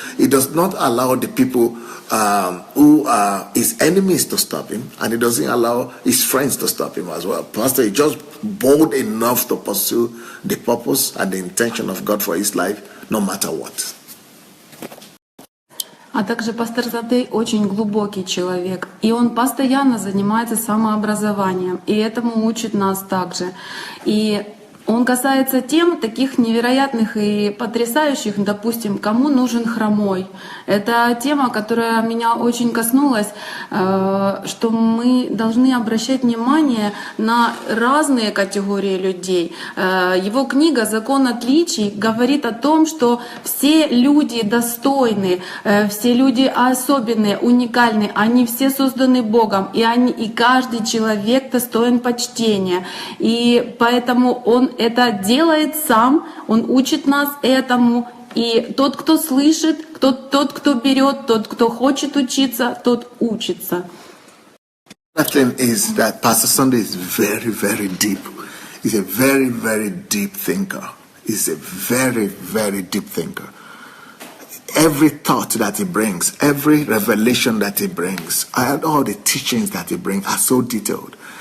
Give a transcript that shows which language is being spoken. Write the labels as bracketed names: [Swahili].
[English] He does not allow the people who are his enemies to stop him, and he doesn't allow his friends to stop him as well. Pastor is just bold enough to pursue the purpose and the intention of God for his life, no matter what. [Russian] А также пастор Сандей очень глубокий человек, и он постоянно занимается самообразованием, и этому учит нас также. И он касается тем таких невероятных и потрясающих, допустим, кому нужен хромой. Это тема, которая меня очень коснулась, что мы должны обращать внимание на разные категории людей. Его книга «Закон отличий» говорит о том, что все люди достойны, все люди особенные, уникальны, они все созданы Богом, и каждый человек достоин почтения. И поэтому он это делает сам, он учит нас этому. И тот, кто слышит, тот, кто берет, тот, кто хочет учиться, тот учится. [English] The thing is that Pastor Sunday is very, very deep. He's a very, very deep thinker. He's a very, very deep thinker. Every thought that he brings, every revelation that he brings, and all the teachings that he brings are so detailed.